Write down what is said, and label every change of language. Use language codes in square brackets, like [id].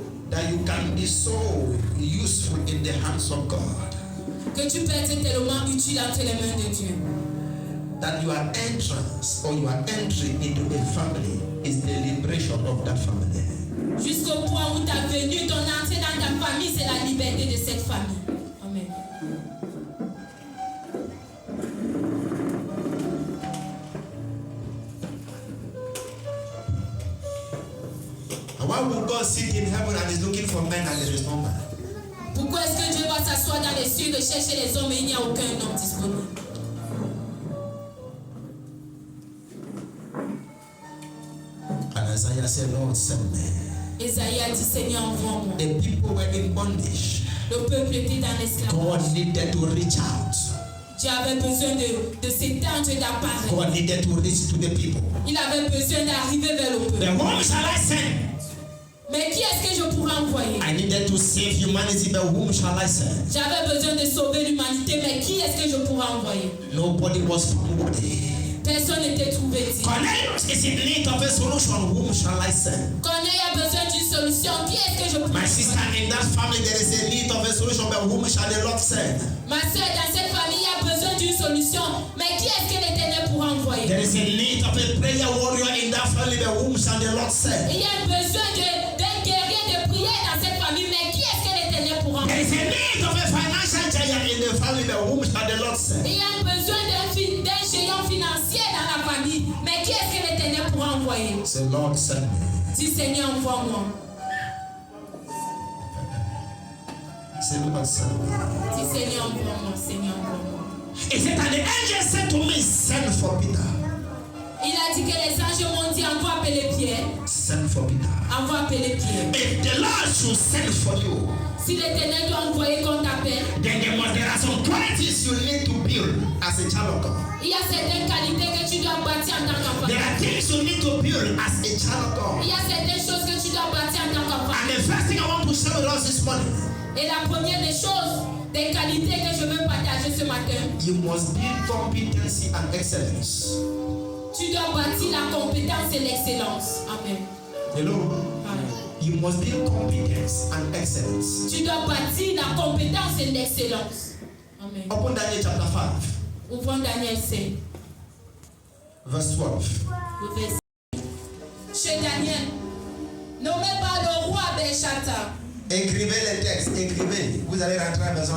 [en] that you can be so useful in the hands of God? [fr] que tu peux être tellement utile entre les mains de Dieu? [en] That your entrance or your entry into a family is the liberation of that family. [fr] Jusqu'au point où ta venue, ton entrée dans ta famille, c'est la liberté de cette famille. [en] Amen. And why would God sit in heaven and is looking for men and there is no man? [fr] Pourquoi est-ce que Dieu va s'asseoir dans les cieux et chercher les hommes et il n'y a aucun homme disponible? [en] And Isaiah said, Lord, send me. [fr] Esaïe a dit, Seigneur, envoie-moi. [en] The people were in bondage. [fr] Le peuple était dans l'esclavage. [en] God needed to reach out. [fr] Dieu avait besoin de s'étendre et d'apparaître. [en] God needed to reach to the people. [fr] Il avait besoin d'arriver vers le peuple. [en] Then whom shall I send? [fr] Mais qui est-ce que je pourrais envoyer? [en] I needed to save humanity, but whom shall I send? [fr] J'avais besoin de sauver l'humanité, mais qui est-ce que je pourrais envoyer? [en] Nobody was found worthy. [fr] Personne n'était trouvé digne. [en] Cornelius is in need of a solution. Whom shall I send? [fr] Corneille a besoin d'une solution. Qui est-ce que je pourrais [en] My sister, [fr] envoyer? [en] in that family, there is a need of a solution, but whom shall the Lord send? [fr] Ma soeur, dans cette famille, il y a besoin d'une solution. Mais qui est-ce que l'Éternel pourra envoyer? [en] There is a need of a prayer warrior in that family, but whom shall the Lord send? [fr] Il y a besoin d'un guerrier de prière dans cette famille. Mais qui est-ce que l'Éternel pourra [en] There is [fr] envoyer? [en] a need of a financial giant in the family, but whom shall the Lord send? [fr] Il y a besoin d'un géant financier dans la famille. Mais qui est-ce que l'Éternel pourra envoyer? [en] Say, Lord, send me. [fr] Dis Seigneur, envoie-moi. [en] Say, Lord, send me. [fr] Dis Seigneur, envoie-moi. Seigneur, envoie-moi. [en] He said, and the angel said to me, send for Peter. [fr] Il a dit que les anges m'ont dit, envoie appeler Pierre. [en] Send for Peter. [fr] Envoie appeler Pierre. [en] If the Lord should send for you, [fr] Si l'Éternel doit envoyer qu'on t'appelle, [en] then there are some qualities you need to build as a child of God. [fr] il y a certaines qualités que tu dois bâtir en tant qu'enfant. [en] There are things you need to build as a child of God. [fr] Il y a certaines choses que tu dois bâtir en tant qu'enfant. [en] And the first thing I want to share with us this morning, [fr] Et la première des choses, des qualités que je veux partager ce matin, [en] you must build competency and excellence. [fr] tu dois bâtir la compétence et l'excellence. [en] Amen. Hello? Amen. You must build competence and excellence. [fr] Tu dois bâtir la compétence et l'excellence. [en] Amen. Open Daniel chapter 5, [fr] Ouvrons Daniel 5, [en] verse 12. [fr] le verset. Chez Daniel, nommé par le roi Belshazzar, Écrivez les textes, écrivez. Vous allez rentrer à la maison.